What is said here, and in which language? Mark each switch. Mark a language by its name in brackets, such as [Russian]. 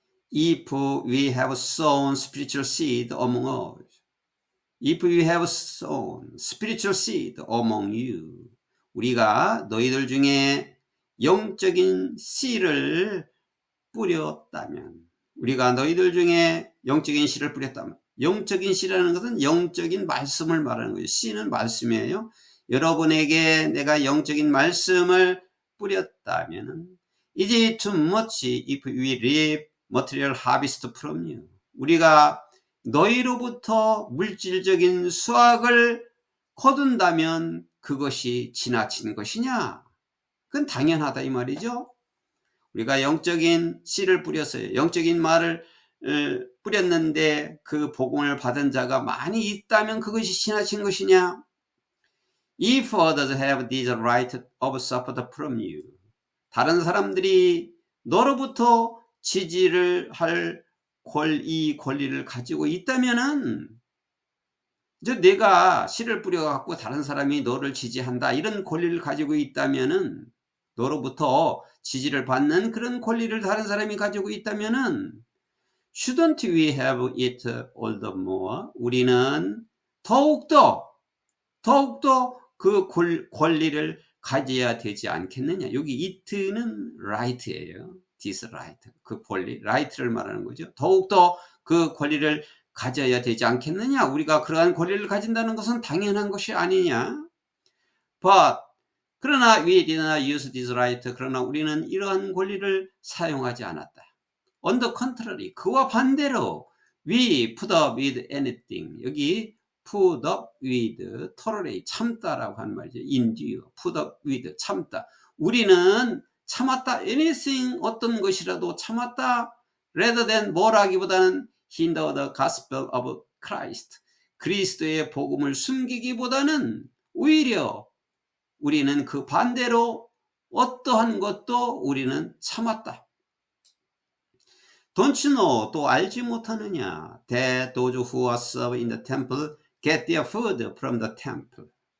[English] If we have sown spiritual seed among us, if we have sown spiritual seed among you, [Korean] 우리가 너희들 중에 영적인 씨를 뿌렸다면, 우리가 너희들 중에 영적인 씨를 뿌렸다면, 영적인 씨라는 것은 영적인 말씀을 말하는 거예요. 씨는 말씀이에요. 여러분에게 내가 영적인 말씀을 뿌렸다면, [English] is it too much if we reap material harvest from you? [Korean] 우리가 너희로부터 물질적인 수확을 거둔다면 그것이 지나친 것이냐? 그건 당연하다 이 말이죠. 우리가 영적인 씨를 뿌렸어요. 영적인 말을 뿌렸는데 그 복음을 받은 자가 많이 있다면 그것이 지나친 것이냐? [English] If others have this right of support from you. [Korean] 다른 사람들이 너로부터 지지를 할 이 권리를 가지고 있다면은, 이제 내가 씨를 뿌려갖고 다른 사람이 너를 지지한다, 이런 권리를 가지고 있다면은, 너로부터 지지를 받는 그런 권리를 다른 사람이 가지고 있다면은, [English] shouldn't we have it all the more? [Korean] 우리는 더욱더 그 권리를 가져야 되지 않겠느냐. 여기 it는 right예요. [English] this right. [Korean] 그 권리, right를 말하는 거죠. 더욱더 그 권리를 가져야 되지 않겠느냐. 우리가 그러한 권리를 가진다는 것은 당연한 것이 아니냐. [English] But [Korean] 그러나 [English] we did not use this right. [Korean] 그러나 우리는 이러한 권리를 사용하지 않았다. [English] On the contrary, [Korean] 그와 반대로 [English] we put up with anything. [Korean] 여기 [English] put up with, tolerate, [Korean] 참다라고 하는 말이죠. [English] endure, put up with, 참다. [Korean] 우리는 참았다. anything, 어떤 것이라도 참았다. [English] rather than, [Korean] 뭐라기보다는 [English] hinder the gospel of Christ. [Korean] 그리스도의 복음을 숨기기보다는 오히려 우리는 그 반대로 어떠한 것도 우리는 참았다. [English] Don't you know, [Korean] 또 알지 못하느냐, [English] that those who are served in the temple get their food from the temple.